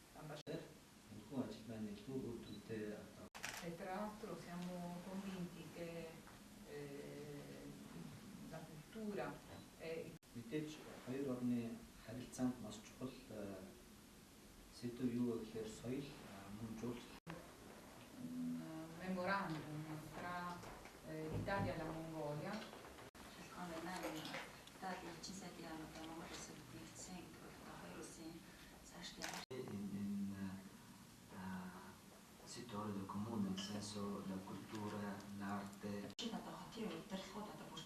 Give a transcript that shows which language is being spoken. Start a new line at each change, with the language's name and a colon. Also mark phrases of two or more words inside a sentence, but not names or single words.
Italian: E tra l'altro siamo convinti che la cultura è
Mongolian: мэдээж хоёр орны харилцаанд маш чухал сэдв юу гэхээр соёл мөн жуулч
Italian: un memorandum tra l'Italia e la Mongolia. Settore del comune, nel senso la cultura, l'arte.